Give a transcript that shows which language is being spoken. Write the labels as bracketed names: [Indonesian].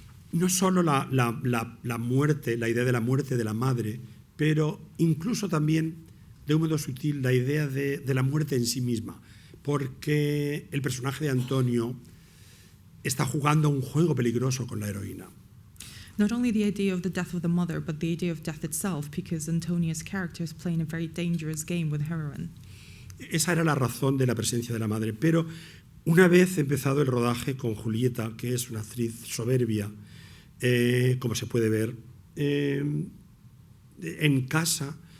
[Spanish] No solo la muerte, la idea de la muerte de la madre, pero incluso también, de un modo sutil, la idea de la muerte en sí misma, porque el personaje de Antonio está jugando un juego peligroso con la heroína. [English] Not only the idea of the death of the mother, but the idea of death itself, because Antonia's character is playing a very dangerous game with heroin. [Spanish] Esa era la razón de la presencia de la madre, pero una vez empezado el rodaje con Julieta, que es una actriz soberbia, como se puede ver, en casa,